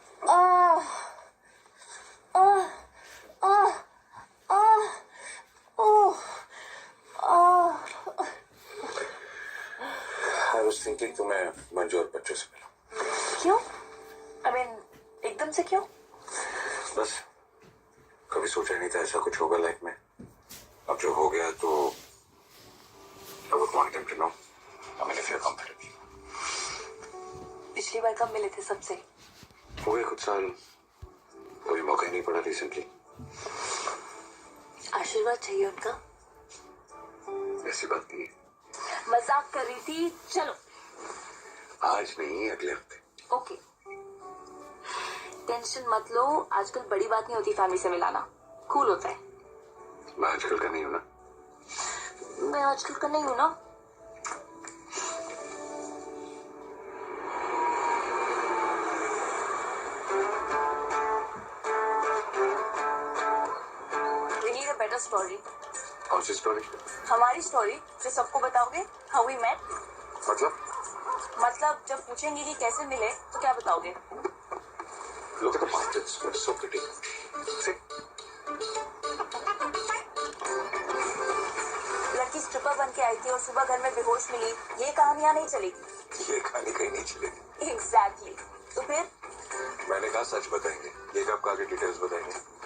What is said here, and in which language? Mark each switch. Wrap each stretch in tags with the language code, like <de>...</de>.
<en>Ah ah ah ah oh ah. I was thinking</en> <hi>तुम्हें मंजू और बच्चों से मिलो। क्यों?</hi> <en>I mean,</en> <hi>एकदम से क्यों? बस कभी सोचा नहीं था ऐसा कुछ होगा लाइफ में। अब जो हो गया तो</hi> <en>I would want them to know. I mean, if you're comfortable.</en> <hi>पिछली बार कब मिले थे सबसे? हो गए कुछ साल, कोई मौका ही नहीं पड़ा रिसेंटली। आशीर्वाद चाहिए उनका? ऐसी बात नहीं है। मजाक कर रही थी। चलो आज नहीं, अगले हफ्ते। ओके, टेंशन मत लो। आजकल बड़ी बात नहीं होती फैमिली से मिलाना, कूल होता है। मैं आजकल का नहीं हूं ना। मैं आजकल का नहीं हूं ना।</hi> <en>Better story.</en> <hi>कौन सी स्टोरी? हमारी स्टोरी जो सबको बताओगे।</hi> <en>How we met.</en> <hi>मतलब जब पूछेंगे कि कैसे मिले तो क्या बताओगे?</hi> <en>look at the mountains, they're so pretty. See?</en> <hi>लड़की स्ट्रिपर बन के आई थी और सुबह घर में बेहोश मिली, ये कहानियां नहीं चलेगी। ये कहानी कहीं नहीं चलेगी। एग्जैक्टली। तो फिर मैंने कहा सच बताएंगे, ये कब आगे डिटेल्स बताएंगे।</hi>